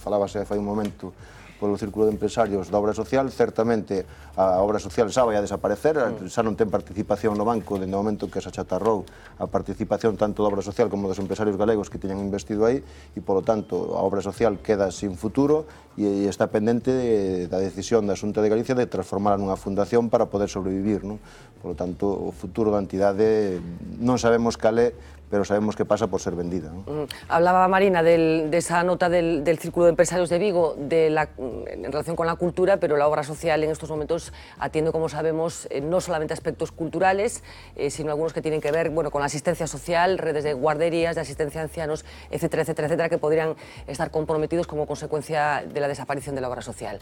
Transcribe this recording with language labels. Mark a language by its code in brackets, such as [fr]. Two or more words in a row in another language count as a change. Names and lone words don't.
[gl] Falábase fai un momento polo Círculo de Empresarios da obra social, certamente a obra social xa vai a desaparecer, xa non ten participación no banco dende o momento que se achatarrou a participación tanto da obra social como dos empresarios galegos que teñan investido aí e, polo tanto, a obra social queda sin futuro e está pendente da decisión da Xunta de Galicia de transformala nunha fundación para poder sobrevivir. Polo tanto, o futuro da entidade non sabemos cal é, pero sabemos que pasa por ser vendida. [es] Hablaba Marina de esa nota del Círculo de Empresarios de Vigo en relación con la cultura, pero la obra social en estos momentos atiende, como sabemos, no solamente aspectos culturales, sino algunos que tienen que ver con la asistencia social, redes de guarderías, de asistencia a ancianos, etcétera, etcétera, etcétera, que podrían estar comprometidos como consecuencia de la desaparición de la obra social.